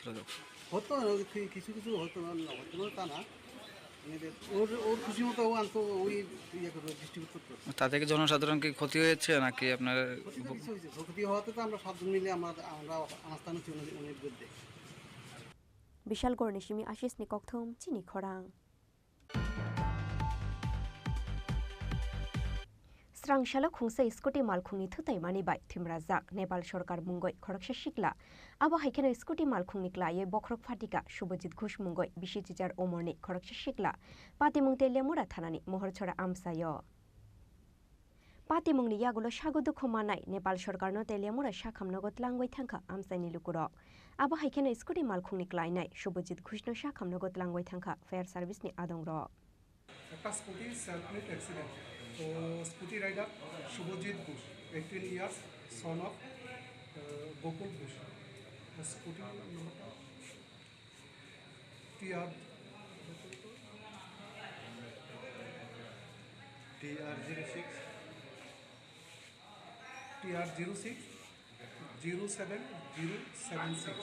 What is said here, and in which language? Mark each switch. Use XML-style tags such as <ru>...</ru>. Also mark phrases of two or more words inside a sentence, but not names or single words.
<bn>হতো কিছু কিছু হতো না তা না ওর খুশি মতো ও আনতো ওই ইয়ে করবে ডিস্ট্রিবিউট করতো তা থেকে জনসাধারণ কি ক্ষতি হয়েছে নাকি আপনার ক্ষতি হওয়াতে তো আমরা 7 জন মিলে আমরা আনাস্থান হচ্ছি উনি বিরুদ্ধে</bn> <trp>বিশাল গর্ণিসিমি আশিস নিকথম চিনি খরাং Srangshalo khungsa scooty malkhungni thutai mani bai thimrajak Nepal Sarkar mungoi khoroksa shikla abo haikeno scooty malkhungni klaye bokrok phatika Subhajit Ghosh mungoi bisi teacher omorni khoroksa shikla patimung telemura thanani mohorchora amsayo patimungni yagulo sagodu khomanai Nepal Sarkar no telemura shakhamnogot langoi thangkha amsaini lukurok abo haikeno scooty malkhungni klainai Subhajit Ghosh no shakhamnogot langoi thangkha</trp> <en>fire service</en> <trp>ni adongrok</trp> <bn>একটা স্কুটি</bn> <en>self made accident</en> <bn>তো</bn> <en>scooty rider</en> <bn>শুভজিৎ ঘোষ 18</bn> <en>years son of</en> <bn>গোকুল ঘোষ স্কুটি TR06</bn>